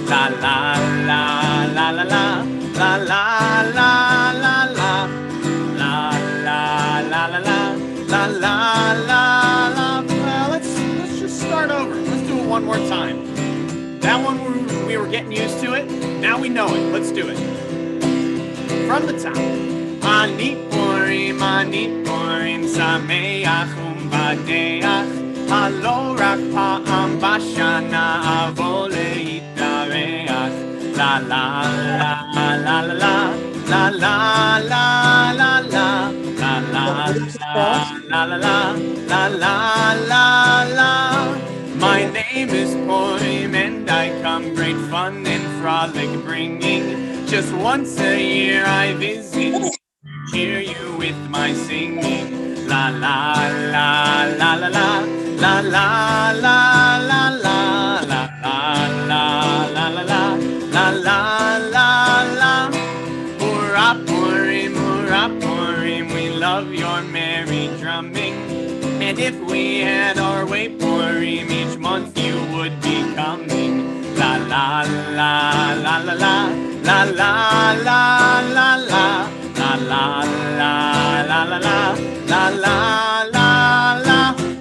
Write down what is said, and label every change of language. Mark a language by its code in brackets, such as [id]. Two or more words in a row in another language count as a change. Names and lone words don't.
[en] La la la la la la la la la la la la la la la la la la. Well, let's just start over. Let's do it one more time. That one we were getting used to it. Now we know it. Let's do it. From the top. [he] אני פורים, שמח ומבדח. הלא רק פעם בשנה אבוא להתארח. La la la la la la la la la la la la la la la la la. [en] My name is Purim and I come great fun and frolic bringing. Just once a year I visit, cheer you with my singing. La la la la la la la la la la la la la la la la la la. Hurrah Purim, we love your merry drumming. And if we had our way, Purim, each month you would be coming. La la la la la la la la la la la la la la la la la la.